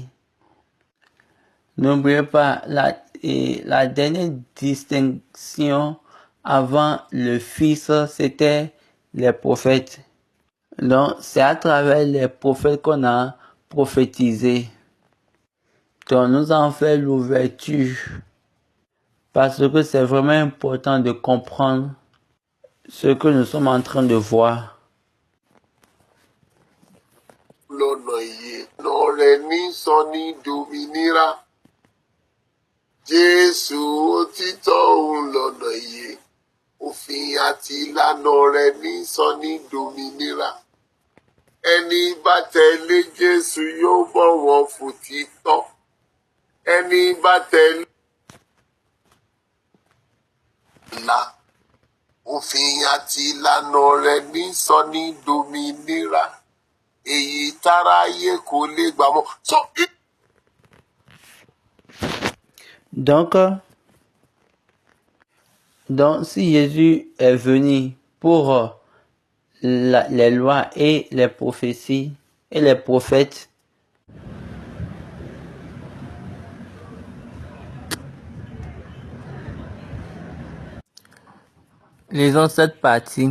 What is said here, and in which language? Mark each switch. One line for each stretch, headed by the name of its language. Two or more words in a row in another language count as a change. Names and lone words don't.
French: N'oubliez pas, la dernière distinction avant le Fils, c'était les prophètes. Donc, c'est à travers les prophètes qu'on a prophétisé. Donc, nous en fait l'ouverture. Parce que c'est vraiment important de comprendre ce que nous sommes en train de voir.
Yoruba: Lọ́nà ìyè lọ́rẹ̀ ní sọ ní dòmìnira. Jésù òtítọ́ òun lọ́nà ìyè. Òfin àti ìlànà rẹ̀ ní sọ ní dòmìnira. Ẹni bá tẹ̀lé Jésù yóò bọ̀wọ̀ fòtítọ́. Ẹni bá tẹ̀lé ìlà. Òfin àti ìlànà rẹ̀ ní sọ ní dòmìnira. Èyí táráyé kò lè gbà mọ́.
French: Donc, si Jésus est venu pour les lois et les prophéties et les prophètes, lisons cette partie.